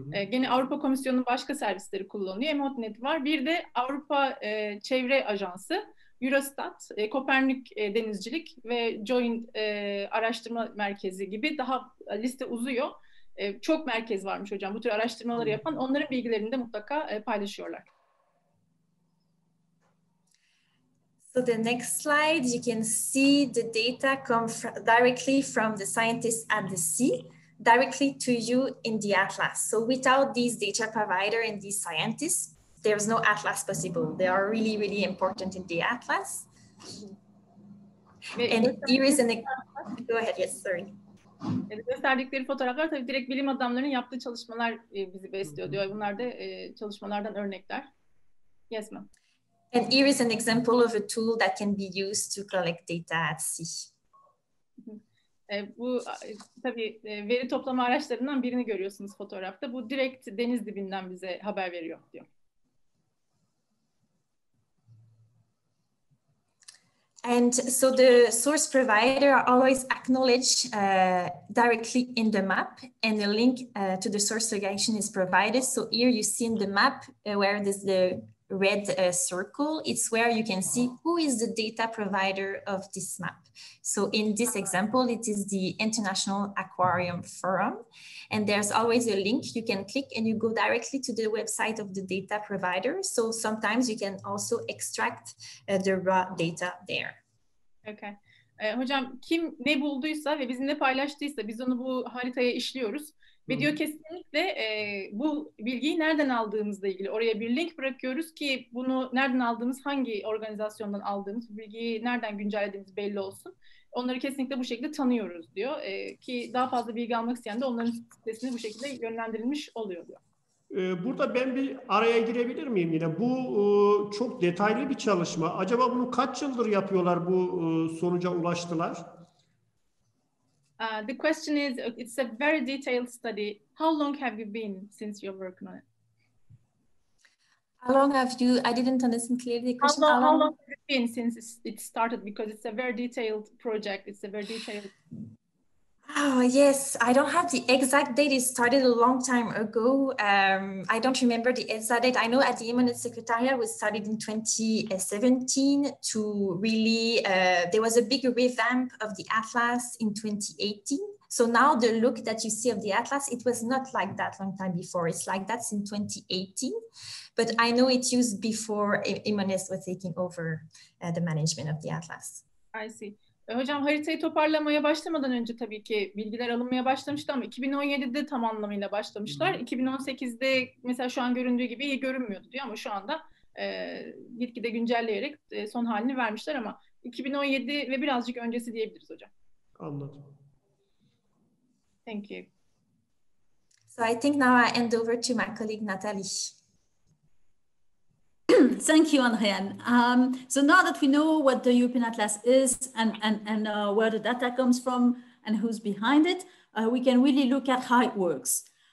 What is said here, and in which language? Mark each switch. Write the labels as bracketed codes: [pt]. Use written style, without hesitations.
[tr] Gene Avrupa Komisyonu'nun başka servisleri kullanıyor. EMODnet var. Bir de Avrupa Çevre Ajansı, Eurostat, Kopernik Denizcilik ve Joint Araştırma Merkezi gibi daha liste uzuyor. Çok merkez varmış hocam bu tür araştırmaları yapan, onların bilgilerini de mutlaka paylaşıyorlar. [en] So the next slide, you can see the data come directly from the scientists at the sea, directly to you in the Atlas. So without these data provider and these scientists, there's no Atlas possible. They are really, really important in the Atlas. And here is an... Go ahead, yes, sorry. [tr] Gösterdikleri fotoğraflar tabii direkt bilim adamlarının yaptığı çalışmalar bizi besliyor diyor. Bunlar da çalışmalardan örnekler. [en] Yes, ma'am. And here is an example of a tool that can be used to collect data at sea. [tr] Bu tabii veri toplama araçlarından birini görüyorsunuz fotoğrafta. Bu direkt deniz dibinden bize haber veriyor diyor. [en] And so the source provider always acknowledge directly in the map, and the link to the source location is provided. So here you see in the map where there's the red circle, it's where you can see who is the data provider of this map. So in this example, it is the International Aquarium Forum, and there's always a link you can click and you go directly to the website of the data provider. So sometimes you can also extract the raw data there. Okay. [tr] Hocam kim ne bulduysa ve bizimle paylaştıysa biz onu bu haritaya işliyoruz. Ve diyor kesinlikle bu bilgiyi nereden aldığımızla ilgili oraya bir link bırakıyoruz ki bunu nereden aldığımız, hangi organizasyondan aldığımız, bu bilgiyi nereden güncellediğimiz belli olsun. Onları kesinlikle bu şekilde tanıyoruz diyor. Ki daha fazla bilgi almak isteyen de onların sitesine bu şekilde yönlendirilmiş oluyor diyor. Burada ben bir araya girebilir miyim yine? Bu çok detaylı bir çalışma. Acaba bunu kaç yıldır yapıyorlar, bu sonuca ulaştılar? [en] The question is, it's a very detailed study. How long have you been since you're working on it? How long have you, I didn't understand clearly the question. How long have it been since it started? Because it's a very detailed project. It's a very detailed... Oh, yes, I don't have the exact date. It started a long time ago. I don't remember the exact date. I know at the EMODnet Secretariat we started in 2017 to really, there was a big revamp of the Atlas in 2018. So now the look that you see of the Atlas, it was not like that long time before. It's like that in 2018. But I know it used before EMODnet was taking over the management of the Atlas. I see. [tr] Hocam haritayı toparlamaya başlamadan önce tabii ki bilgiler alınmaya başlamıştı ama 2017'de tam anlamıyla başlamışlar. 2018'de mesela şu an göründüğü gibi iyi görünmüyordu diyor ama şu anda gitgide güncelleyerek son halini vermişler ama 2017 ve birazcık öncesi diyebiliriz hocam. Anladım. [en] Thank you. So I think now I hand over to my colleague Nathalie. Thank you, Andrée-Anne. So now that we know what the European Atlas is and where the data comes from and who's behind it, we can really look at how it works.